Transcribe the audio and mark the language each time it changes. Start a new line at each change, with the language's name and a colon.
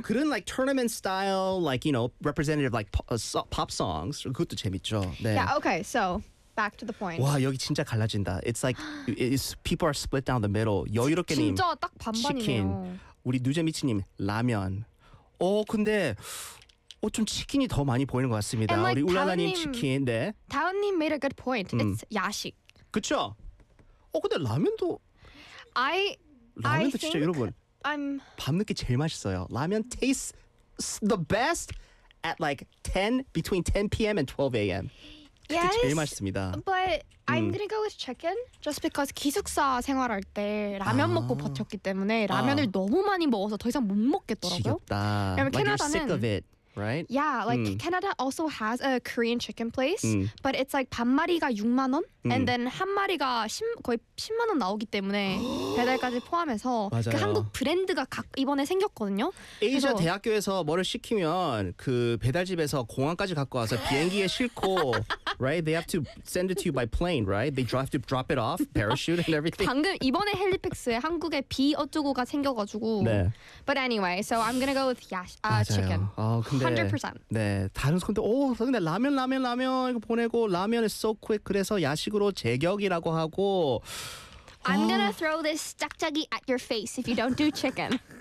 Korean: 그런
English: like tournament style like you know representative like pop songs.
Korean: 그것도 재밌죠. 네.
English: Yeah, okay. So back to the point.
Korean: 와, 여기 진짜 갈라진다.
English: It's like it's, people are split down the middle.
Korean: 여유롭게 님. 진짜 딱 반반이네요. Chicken. 우리 누제미치 님 라면. 어, 근데 어, 좀 치킨이 더 많이 보이는 것 같습니다.
English: Like
Korean: 우리 울라나님 치킨, 네.
English: 다은님 made a good point. It's 야식.
Korean: 그쵸? 어, 근데 라면도 라면도 진짜 여러분 밤늦게 제일 맛있어요.
English: 라면 tastes the best at like 10, between 10 p.m. and 12 a.m.
Korean: 그게
English: yes,
Korean: 제일 맛있습니다.
English: But I'm gonna go with chicken just because
Korean: 기숙사 생활할 때 라면 먹고 버텼기 때문에 라면을 너무 많이 먹어서 더 이상 못 먹겠더라고요. 지겹다.
English: Like you're sick of it. Right? Yeah, like Canada also has a Korean chicken place, but it's like
Korean: 반 마리가 6만 원, and then 한 마리가 거의 10만 원 나오기 때문에 배달까지 포함해서 그 한국 브랜드가 이번에 생겼거든요. 에이저 대학교에서 뭐를 시키면 그 배달집에서 공항까지 갖고 와서 비행기에 싣고 right?
English: They have to send it to you by plane, right? They have to drop it off, parachute and everything.
Korean: 방금 이번에 헬리팩스에 한국에 비 어쩌고가 생겨가지고 네.
English: But anyway, so I'm gonna go with chicken.
Korean: 네, 다른 손데 오, 근데 라면 이거 보내고 라면
English: is so quick
Korean: 그래서 야식으로 제격이라고 하고
English: I'm gonna throw this 짝짝이 at your face if you don't do chicken.